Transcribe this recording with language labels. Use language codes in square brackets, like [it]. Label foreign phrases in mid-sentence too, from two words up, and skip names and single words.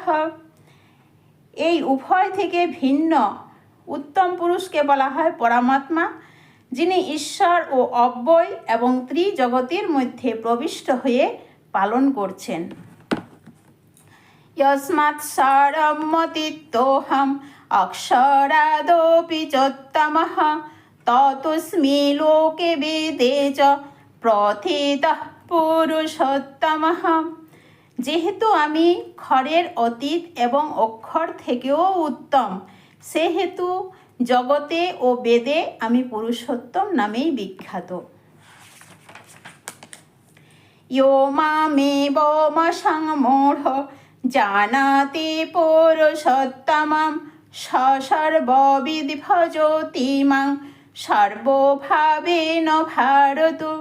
[bn] এই উভয় থেকে ভিন্ন উত্তম পুরুষকে বলা হয় পরমাত্মা, যিনি ঈশ্বর ও অব্যয় এবং ত্রিজগতের মধ্যে প্রবিষ্ট হয়ে পালন করছেন। [sa] यस्मात् सर्वमतीतोऽहम् अक्षरादपि चोत्तमः ततोऽस्मि लोके वेदे च প্রথিতঃ পুরুষোত্তমঃ। [bn] যেহেতু আমি ক্ষরের অতীত এবং অক্ষর থেকেও উত্তম, সেহেতু জগতে ও বেদে আমি পুরুষোত্তম নামেই বিখ্যাত। [sa] यो मामेवमसম্মূঢ় জানাতি পুরুষোত্তমং স সর্ববিদ ভজতি মাং সর্বভাবেন ভারত।